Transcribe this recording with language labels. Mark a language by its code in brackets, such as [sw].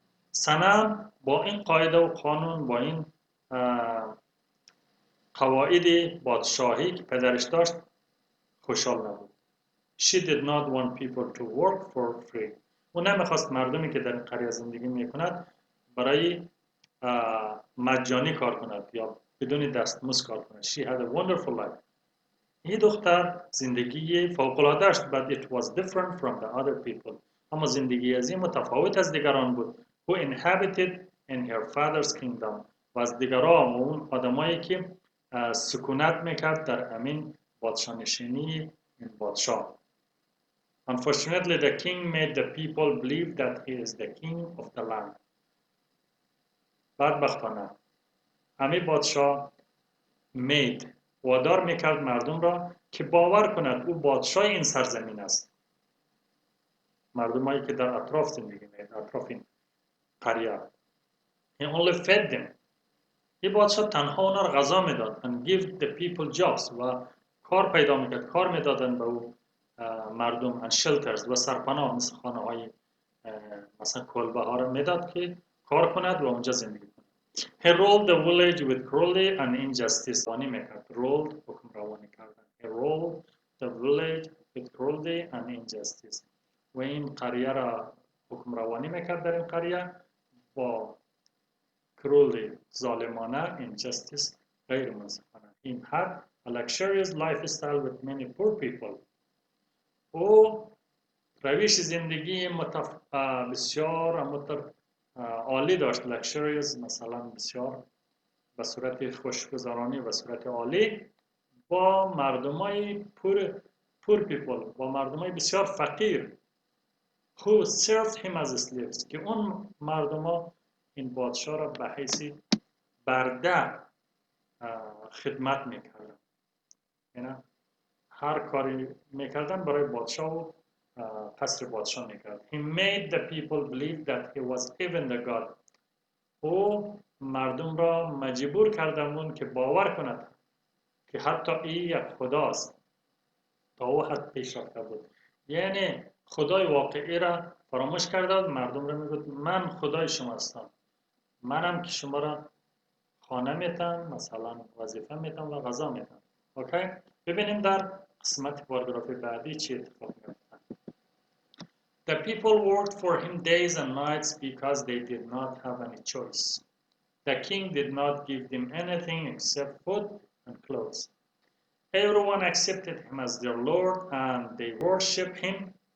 [fa] سنم با این قاعده و قانون، با این قواعد پادشاهی که پدرش داشت خوشحال نبود. [en] She did not want people to work for free. [fa] او نمیخواست مردمی که در قریه زندگی میکند برای مجانی کار کند یا بدون دستمزد کار کند. [en] She had a wonderful life. [fa] این دختر زندگی فوق‌العاده داشت [en] but it was different from the other people. [fa] اما زندگی از این متفاوت از دیگران بود. [en] Who inhabited in her father's kingdom. [fa] و از دیگران و اون آدمایی که سکونت میکرد در امین پادشاه نشینی این پادشاه. [en] Unfortunately, the king made the people believe that he is the king of the land. [fa] بدبختانه امین پادشاه [en] made [fa] وادار میکرد مردم را که باور کند او پادشاه این سرزمین است. مردمایی که در اطراف زندگی می‌کردند، اطراف این قریه. [en] He only fed them. [fa] این پادشاه تنها اونا را غذا میداد [en] and give the people jobs [fa] و کار پیدا میکرد، کار میدادن به او مردم [en] and shelters [fa] و سرپناه مثل خانه های مثلا کلبه ها را میداد که کار کند و اونجا زندگی کند. [en] He ruled the village with cruelty and injustice. [fa] روانی میکرد. ruled حکم روانی کردن. [en] He ruled the village with cruelty and injustice. [fa] و این قریه را حکم روانی میکرد در این قریه با cruelty ظالمانه injustice غیر منصفانه. [en] He had a luxurious lifestyle with many poor people. [fa] او روش زندگی بسیار عالی داشت. luxurious مثلا بسیار به صورت خوشگذرانی و صورت عالی با مردمای [en] poor people، [fa] با مردمای بسیار فقیر [en] who served him as slaves [fa] که اون مردما این پادشاه را به حیث برده خدمت میکردن. یعنی هر کاری میکردن برای پادشاه و قصر پادشاه میکرد. [en] He made the people believe that he was even the God. [fa] او مردم را مجبور کردند که باور کند که حتی این یک خداست. تا او حد پیش رفته بود. یعنی خدای واقعی را فراموش کرده بود. مردم را میگفت من خدای شما هستم، منم که شما را خانه میتم، مثلا وظیفه میتم و غذا میتم. اوکی؟ ببینیم در قسمت پاراگراف بعدی چی اتفاق میفته. [en] The people worked for him days and nights because they did not have any choice. The king did not give them anything except food and clothes. Everyone accepted him as their Lord and they worship him.